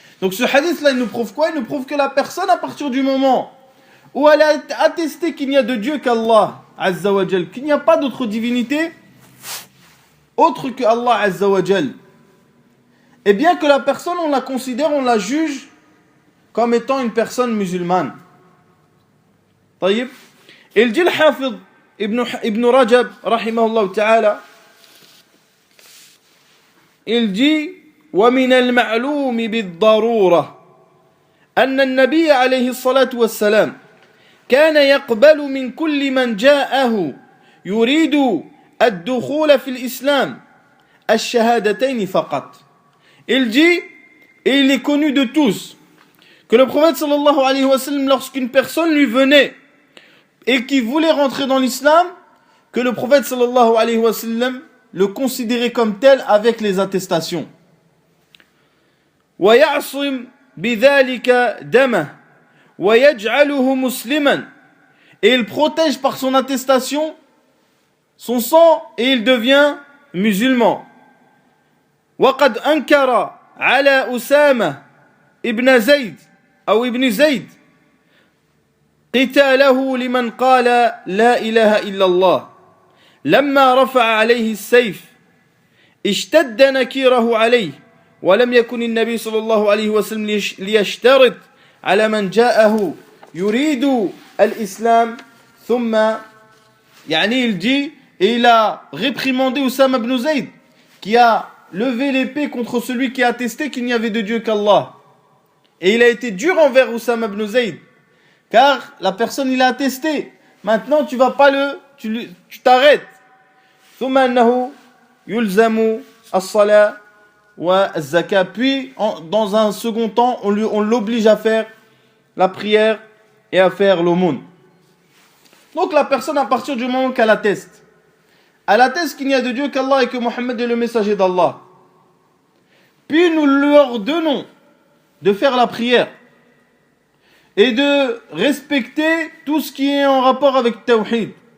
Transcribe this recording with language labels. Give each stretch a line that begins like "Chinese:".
French: Donc ce hadith là il nous prouve quoi? Il nous prouve que la personne à partir du moment où elle a attesté qu'il n'y a de Dieu qu'Allah Azza wa Jal, qu'il n'y a pas d'autre divinité autre que Allah Azza wa Jal, et bien que la personne on la considère, on la juge comme étant une personne musulmane.
Arabic: طيب.
French: Il dit le Hafid Ibn Rajab rahimahullah ta'ala, il dit
Arabic: ومن المعلوم بالضرورة أن النبي عليه الصلاة والسلام كان يقبل من كل من جاءه يريد الدخول في الإسلام الشهادتين فقط.
French: Il dit, et il est connu de tous, que le prophète sallallahu alayhi wa sallam, lorsqu'une personne lui venait et qui voulait rentrer dans l'islam, que le prophète sallallahu alayhi wa sallam le considérait comme tel avec les attestations.
Arabic: وَيَعْصِمْ بِذَلِكَ دَمَهُ وَيَجْعَلُهُ مُسْلِمًا.
French: Et il protège par son attestation son sang et il devient musulman.
Arabic: وقد أنكر على أسامة ابن زيد أو ابن زيد قتاله لمن قال لا إله إلا الله لما رفع عليه السيف اشتد نكيره عليه ولم يكن النبي صلى الله عليه وسلم ليشترط على من جاءه يريد الإسلام ثم
French: يعني il dit et il a réprimandé Oussama ibn Zayd qui a levé l'épée contre celui qui a attesté qu'il n'y avait de Dieu qu'Allah. Et il a été dur envers Oussama ibn Zayd, car la personne il a attesté. Maintenant tu vas pas tu t'arrêtes.
Arabic: ثم أنه يلزم الصلاة والزكاة.
French: Puis dans un second temps on l'oblige à faire la prière et à faire l'aumône. Donc la personne à partir du moment qu'elle atteste, elle atteste qu'il n'y a de Dieu qu'Allah et que Mohammed est le messager d'Allah. Puis nous leur ordonnons de faire la prière et de respecter tout ce qui est en rapport avec Tawhid.